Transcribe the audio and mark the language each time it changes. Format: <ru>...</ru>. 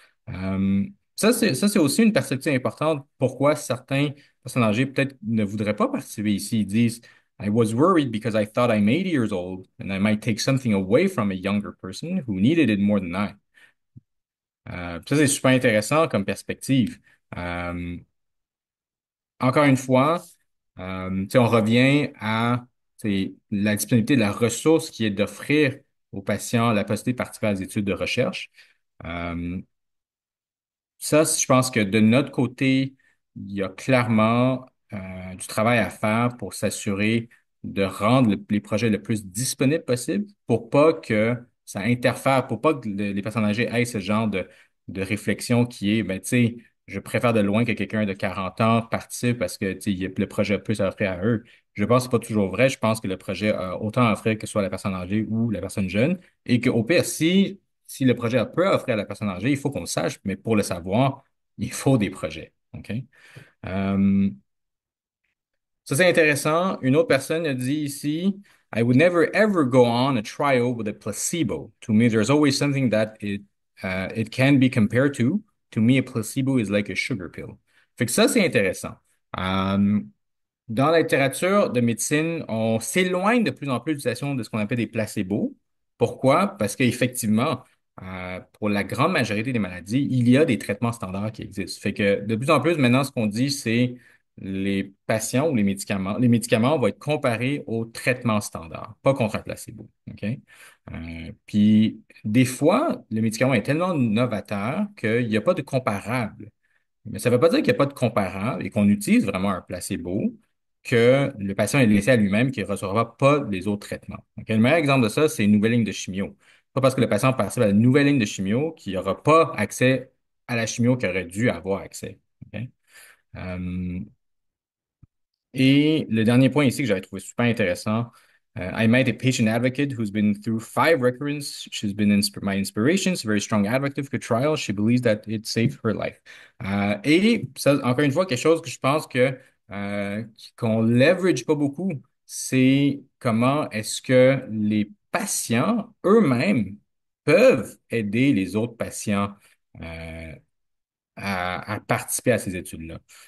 <fr>Euh, ça, c'est aussi une perspective importante. Pourquoi certains personnes âgées peut-être ne voudraient pas participer ici. Ils disent,</fr> <en>I was worried because I thought I'm 80 years old and I might take something away from a younger person who needed it more than I.</en> <fr>Ça, c'est super intéressant comme perspective. Euh, Encore une fois, tu sais, on revient à tu sais, la disponibilité de la ressource qui est d'offrir aux patients la possibilité de participer à des études de recherche. Euh, Ça, je pense que de notre côté, il y a clairement du travail à faire pour s'assurer de rendre les projets le plus disponibles possible pour pas que ça interfère, pour pas que les personnes âgées aient ce genre de réflexion qui est, ben, tu sais, je préfère de loin que quelqu'un de 40 ans participe parce que, tu sais, le projet a plus à offrir à eux. Je pense que c'est pas toujours vrai. Je pense que le projet a autant à offrir que ce soit la personne âgée ou la personne jeune et qu'au pire, si le projet a peu à offrir à la personne âgée, il faut qu'on le sache, mais pour le savoir, il faut des projets. OK? Euh, Ça, c'est intéressant. Une autre personne a dit ici,</fr> <en>I would never ever go on a trial with a placebo. To me, there's always something that it can be compared to. To me, a placebo is like a sugar pill.</en> <fr>Fait que ça, c'est intéressant. Euh, Dans la littérature de médecine, on s'éloigne de plus en plus de l'utilisation de ce qu'on appelle des placebos. Pourquoi? Parce qu'effectivement, pour la grande majorité des maladies, il y a des traitements standards qui existent. Fait que de plus en plus, maintenant, ce qu'on dit, c'est les patients ou les médicaments. Les médicaments vont être comparés aux traitements standards, pas contre un placebo. OK? Puis, des fois, le médicament est tellement novateur qu'il n'y a pas de comparable. Mais ça ne veut pas dire qu'il n'y a pas de comparable et qu'on utilise vraiment un placebo, que le patient est laissé à lui-même, qu'il ne recevra pas les autres traitements. Donc, le meilleur exemple de ça, c'est une nouvelle ligne de chimio. Pas parce que le patient participe à la nouvelle ligne de chimio qu'il n'aura pas accès à la chimio qu'il aurait dû avoir accès. OK? Euh, et le dernier point ici que j'avais trouvé super intéressant,</fr> <en>I met a patient advocate who's been through 5 recurrence. She's been my inspiration. She's a very strong advocate for trial. She believes that it saved her life.</en> <fr>Et ça, encore une fois, quelque chose que je pense que qu'on leverage pas beaucoup, c'est comment est-ce que les patients eux-mêmes peuvent aider les autres patients euh, à participer à ces études-là.</fr>